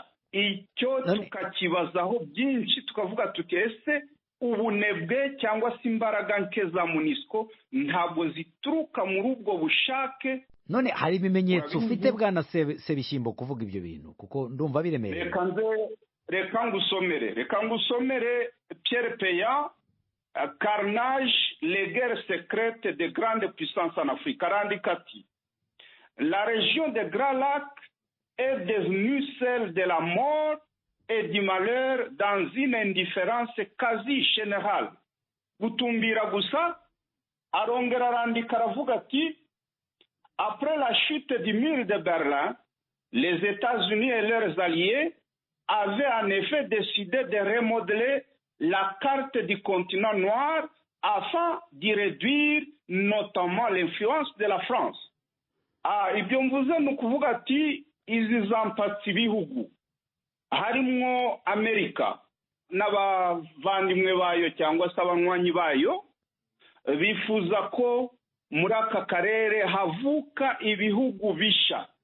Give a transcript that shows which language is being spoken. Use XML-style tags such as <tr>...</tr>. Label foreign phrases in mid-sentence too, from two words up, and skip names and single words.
<rw>Icyo tukakibazaho byinshi, tukavuga tuti ese ubunebwe cyangwa se imbaraga nke za MONUSCO ntabwo zituruka muri ubwo bushake? None hari ibimenyetso ufite bwana Sebishyimbo kuvuga ibyo bintu, kuko ndumva biremereye. Reka ngusomere Pierre Peya, Carnage, les guerres secrètes de grandes puissances en Afrique. Arandika ati</rw> <fr>la région des Grands Lacs est devenue celle de la mort et du malheur dans une indifférence quasi générale.</fr> <rw>Gutumbira gusa, arongera arandika aravuga ati</rw> <fr>après la chute du mur de Berlin, les États-Unis et leurs alliés avaient en effet décidé de remodeler la carte du continent noir afin d'y réduire notamment l'influence de la France.</fr> <rw>Ibyo mvuze ni ukuvuga ati izi zampatse ibihugu harimo Amerika n'abavandimwe bayo cyangwa se abanywanyi bayo bifuza ko muri aka karere havuka ibihugu bisha,</rw>